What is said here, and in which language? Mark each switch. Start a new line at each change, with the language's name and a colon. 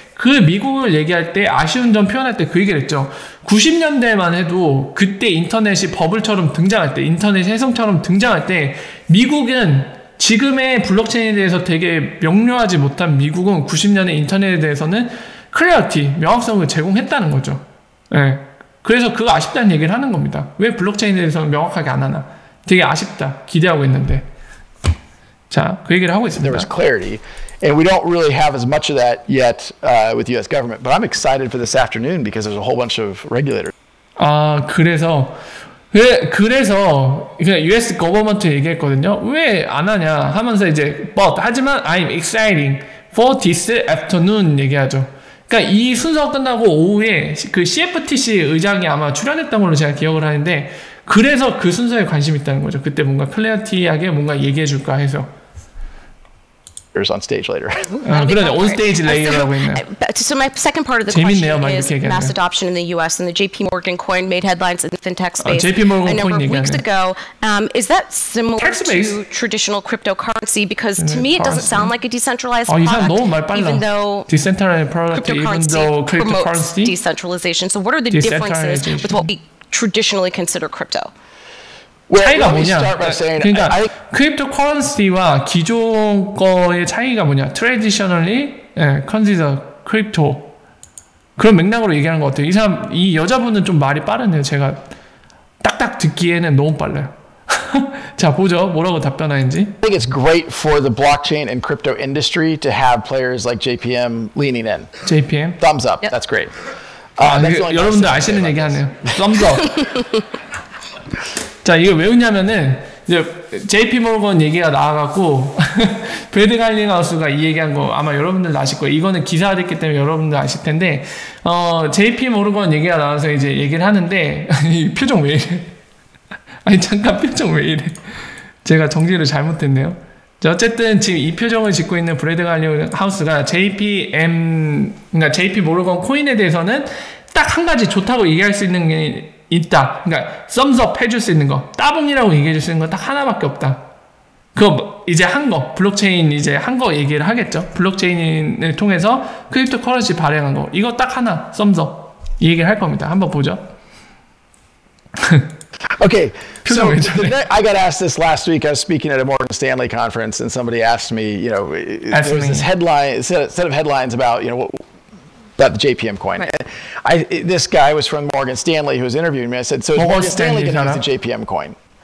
Korean: 그 미국을 얘기할 때 아쉬운 점 표현할 때 그 얘기를 했죠. 90년대만 해도 그때 인터넷이 버블처럼 등장할 때, 인터넷 혜성처럼 등장할 때 미국은 지금의 블록체인에 대해서 되게 명료하지 못한 미국은 90년의 인터넷에 대해서는 클래리티, 명확성을 제공했다는 거죠. 네. 그래서 그거 아쉽다는 얘기를 하는 겁니다. 왜 블록체인에 대해서는 명확하게 안 하나. 되게 아쉽다. 기대하고 있는데. 자, 그 얘기를 하고 있습니다.
English: There was clarity. And we don't really have as much of that yet with the U.S. government. But I'm excited for this afternoon because there's a whole bunch of regulators.
Korean: 아, 그래서
English: US government
Korean: 얘기했거든요. 왜 안 하냐 하면서 이제 but 하지만
English: I'm exciting for this afternoon
Korean: 얘기하죠. 그러니까 이 순서 끝나고 오후에 그 CFTC 의장이 아마 출연했던 걸로 제가 기억을 하는데 그래서 그 순서에 관심 있다는 거죠. 그때 뭔가 클래리티하게 뭔가 얘기해 줄까 해서.
English: On stage later.
Korean: 그러네.
English: On stage later
Korean: 라고 했네요.
English: So my second part of the question is mass adoption in the U.S. and the JP Morgan coin made headlines in the fintech space JP Morgan a number coin of weeks
Korean: 얘기하네.
English: ago. Is that similar to traditional cryptocurrency? Because to me it doesn't sound like a decentralized product, even though decentralized product, even though promotes cryptocurrency decentralization. So what are the differences with what we traditionally consider crypto?
Korean: 차이가 뭐냐? 그러니까 크립토 커런시와 기존 거의 차이가 뭐냐? 트레디셔널리 컨시더 크립토 그런 맥락으로 얘기하는 것 같아요. 이 여자분은 좀 말이 빠르네요. 제가 딱딱 듣기에는 너무 빨라요. 자, 보죠. 뭐라고 답변하는지.
English: I think it's great for the blockchain and crypto industry to have players like JPM leaning in. JPM? Thumbs up. Yep. That's great.
Korean: 여러분들 아시는 얘기 하네요.
English: Thumbs up.
Korean: 자, 이거 왜 웃냐면은 이제 JP 모건 얘기가 나와갖고 브래드 갈링하우스가 이 얘기한 거 아마 여러분들도 아실 거예요. 이거는 기사화됐기 때문에 여러분들 아실 텐데 JP 모건 얘기가 나와서 이제 얘기를 하는데 이 표정 왜 이래? 아니 잠깐 표정 왜 이래? 제가 정리를 잘못했네요. 자, 어쨌든 지금 이 표정을 짓고 있는 브래드 갈링하우스가 그러니까 JP 모건 코인에 대해서는 딱 한 가지 좋다고 얘기할 수 있는 게 있다. 그러니까 썸스업 해줄 수 있는 거, 따봉이라고 얘기해줄 수 있는 거 딱 하나밖에 없다. 그거 이제 한 거, 블록체인 이제 한 거 얘기를 하겠죠. 블록체인을 통해서 크립토 커런시 발행한 거, 이거 딱 하나, 썸스업 이 얘기를 할 겁니다. 한번 보죠.
English: Okay, so I got asked this last week. I was speaking at a Morgan Stanley conference, and somebody asked me, there was this headline, set of headlines about, about the JPM coin. Right. This guy was from Morgan Stanley who was interviewing me. I said, so is Morgan Stanley going to use the JPM coin?